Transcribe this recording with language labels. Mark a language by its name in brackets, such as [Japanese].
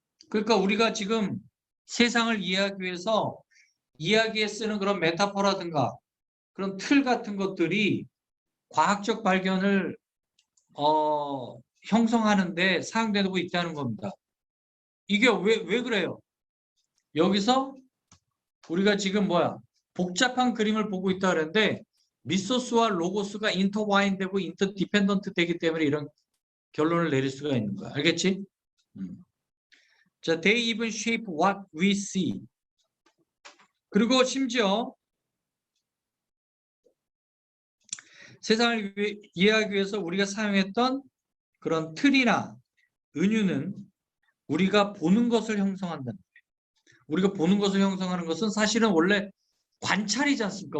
[Korean] 그러니까 우리가 지금 세상을 이해하기 위해서 이야기에 쓰는 그런 메타포라든가 그런 틀 같은 것들이 과학적 발견을 형성하는데 사용되고 있다는 겁니다. 이게 왜 그래요? 여기서 우리가 지금 복잡한 그림을 보고 있다 그랬는데 미소스와 로고스가 인터와인 되고 인터디펜던트 되기 때문에 이런 결론을 내릴 수가 있는 거야. 알겠지? [English] 자, they even shape what we see. [Korean] 그리고 심지어 세상을 이해하기 위해서 우리가 사용했던 그런 틀이나 은유는 우리가 보는 것을 형성한다는 거예요. 우리가 보는 것을 형성하는 것은 사실은 원래 관찰이지 않습니까?